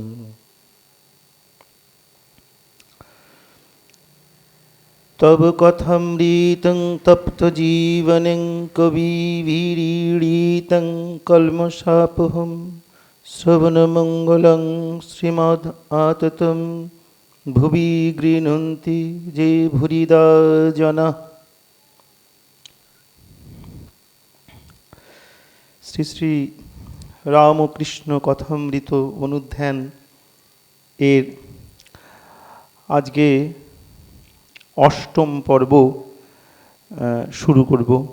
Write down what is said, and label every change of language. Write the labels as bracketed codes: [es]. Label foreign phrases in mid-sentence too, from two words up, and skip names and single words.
[sa] तव कथमृतं तप्तजीवनं कविभिरीडितं कल्मषापहं श्रवणमङ्गलं श्रीमद्आततं भुवि गृह्णन्ति ये भूरिदा जनाः। [bn] শ্রী শ্রী রামকৃষ্ণ কথামৃত অনুধ্যান এর আজকে অষ্টম পর্ব শুরু করব।